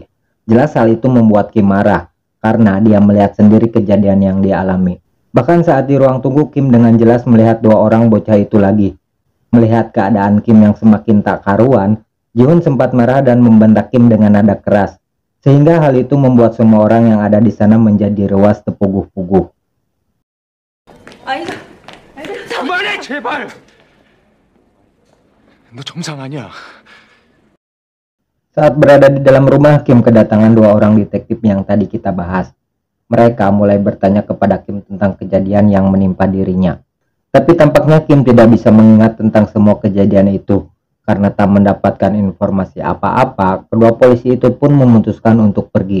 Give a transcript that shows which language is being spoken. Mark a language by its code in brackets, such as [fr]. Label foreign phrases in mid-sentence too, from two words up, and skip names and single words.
[id] Jelas hal itu membuat Kim marah, karena dia melihat sendiri kejadian yang dia alami. Bahkan saat di ruang tunggu, Kim dengan jelas melihat dua orang bocah itu lagi. Melihat keadaan Kim yang semakin tak karuan, Ji-hoon sempat marah dan membentak Kim dengan nada keras. Sehingga hal itu membuat semua orang yang ada di sana menjadi ruas terpuguh-puguh. [ko] 그만해 제발. 너 정상 아니야. [id] Saat berada di dalam rumah, Kim kedatangan dua orang detektif yang tadi kita bahas. Mereka mulai bertanya kepada Kim tentang kejadian yang menimpa dirinya. Tapi tampaknya Kim tidak bisa mengingat tentang semua kejadian itu. Karena tak mendapatkan informasi apa-apa, kedua polisi itu pun memutuskan untuk pergi.